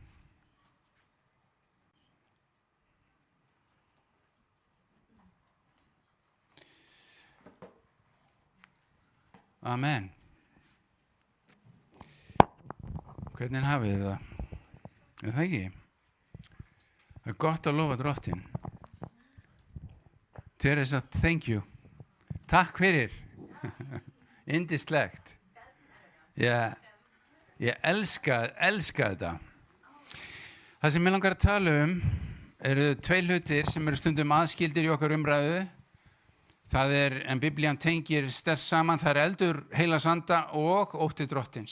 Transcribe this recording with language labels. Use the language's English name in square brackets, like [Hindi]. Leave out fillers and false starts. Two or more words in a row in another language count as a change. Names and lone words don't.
[Icelandic] Amen. Hvernig hafið þið það? Er það ekki? Það er gott að lofa Drottinn. [English] Teresa, thank you. [Icelandic] Takk fyrir. Yndislegt. Ég elska þetta. Það sem ég langar að tala eru tvei hlutir sem eru stundum aðskildir í okkar umræðu. Það en Biblían tengir sterkt saman, það eldur heilags anda og ótti Drottins.